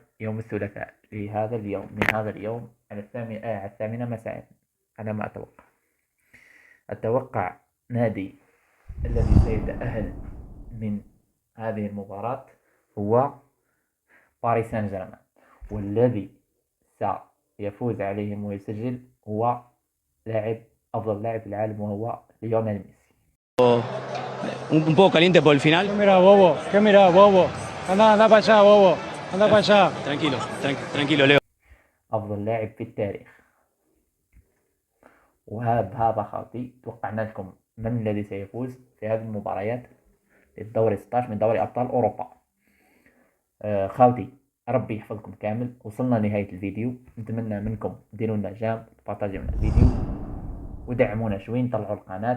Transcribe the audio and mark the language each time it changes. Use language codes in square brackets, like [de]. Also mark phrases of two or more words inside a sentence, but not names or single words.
[ar] يوم الثلاثاء من هذا اليوم على 8 مساء على ما أتوقع نادي الذي سيتأهل من هذه المباراة هو باريس سان جيرمان، والذي سيفوز عليهم ويسجل هو أفضل لاعب في العالم وهو ليونيل ميسي. [es] Un poco caliente por el final. ¿Qué mira, bobo? Anda para allá, bobo. Anda para allá. Tranquilo, Leo. [ar] أفضل لاعب في التاريخ. وهذا خاطي. توقعنا لكم من الذي سيفوز في هذه المباريات للدور 16 من دوري أبطال أوروبا. خاوتي، ربي يحفظكم كامل. وصلنا لنهاية الفيديو، نتمنى منكم ديروا لنا جام، تبارطاجيو لنا الفيديو، ودعمونا شوي، طلعوا القناة.